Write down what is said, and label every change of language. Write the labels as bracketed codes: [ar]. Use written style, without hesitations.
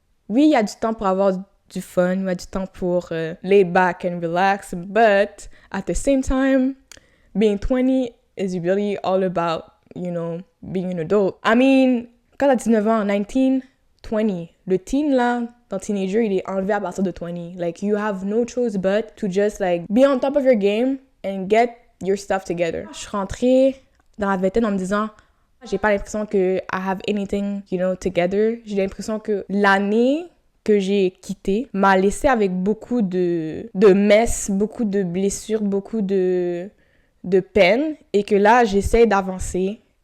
[fr] Oui, il y a du temps pour [en] avoir du fun, il y a du temps pour lay back and relax, but at the same time, being 20 is really all about, being an adult. I mean, [fr] quand t'as 19 ans, 19, 20, le teen là, ton teenager, il est enlevé à partir de 20. [en] Like, you have no choice but to just like be on top of your game and get your stuff together. [fr] Je suis rentrée dans la vingtaine en me disant, j'ai pas l'impression que [en] I have anything, together. [fr] J'ai l'impression que l'année que j'ai quitté m'a laissé avec beaucoup de messes, beaucoup de blessures, beaucoup de peine, et que là, j'essaie d'avancer.